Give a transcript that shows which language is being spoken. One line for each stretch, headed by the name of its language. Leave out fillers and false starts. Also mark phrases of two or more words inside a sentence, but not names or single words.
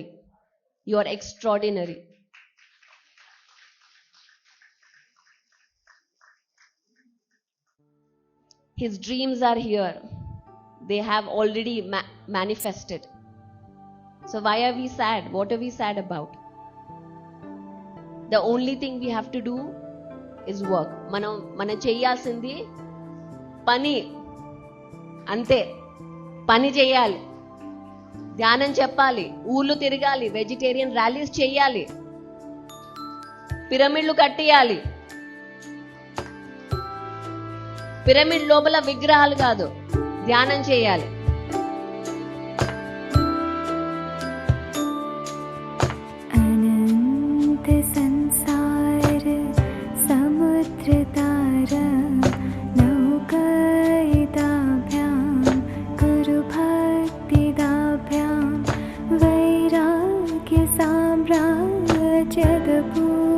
English: You are extraordinary. His dreams are here. They have already manifested. So why are we sad? What are we sad about? The only thing we have to do is work.
Telugu: మనం చేయాల్సింది పని అంతే. పని చేయాలి, ధ్యానం చెప్పాలి, ఊళ్ళు తిరగాలి,
English: vegetarian rallies
Telugu: చేయాలి, పిరమిడ్లు కట్టియాలి. పిరమిడ్ లోపల విగ్రహాలు కాదు, ధ్యానం చేయాలి.
Sanskrit: अनंत संसार समुद्र तारा नौकायिताभ्यां गुरु भक्तिदाभ्यां वैराग्य साम्राज्यदभू